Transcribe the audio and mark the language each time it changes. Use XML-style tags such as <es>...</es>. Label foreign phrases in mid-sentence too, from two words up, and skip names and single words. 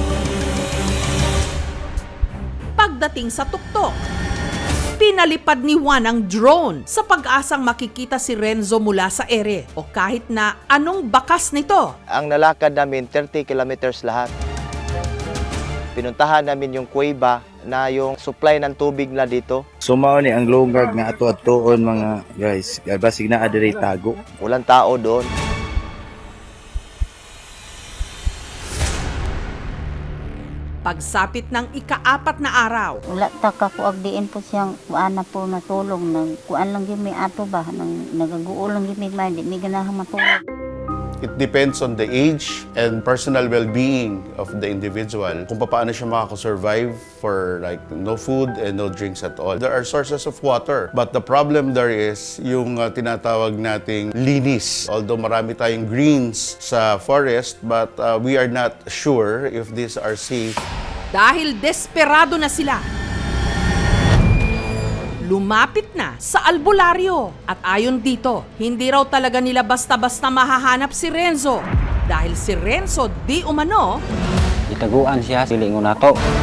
<tl>Pagdating sa tuktok, pinalipad ni Juan ang drone sa pag-asang makikita si Renzo mula sa ere o kahit na anong bakas nito. Ang nalakad namin 30 kilometers lahat. Pinuntahan namin yung kuweba na yung supply ng tubig na dito.</tl> <ceb>So mao ni ang lungag nga ato-atoon mga guys. Basig na adire tago.</ceb> <tl>Walang tao doon. Pagsapit ng ika-4 na araw,</tl> <ceb>Wala ta ka kuag diin po siyang kuan na po natulong. Kuan lang gimi ato ba? Nagaguol lang gimi ba? Di mi ganahang matulog.</ceb> <en>It depends on the age and personal well-being of the individual.</en> <tl>Kung paano siya makakasurvive</tl> <en>for like no food and no drinks at all. There are sources of water, but the problem there is</en> <tl>yung tinatawag nating linis.</tl> <en>Although</en> <tl>marami tayong</tl> <en>greens sa forest, but we are not sure if these are safe.</en> <tl>dahil desperado na sila, lumapit na sa albularyo. At ayon dito, hindi raw talaga nila basta-basta mahahanap si Renzo. Dahil si Renzo di umano,</tl> <ceb>Gitaguan siya, silingon nato.</ceb>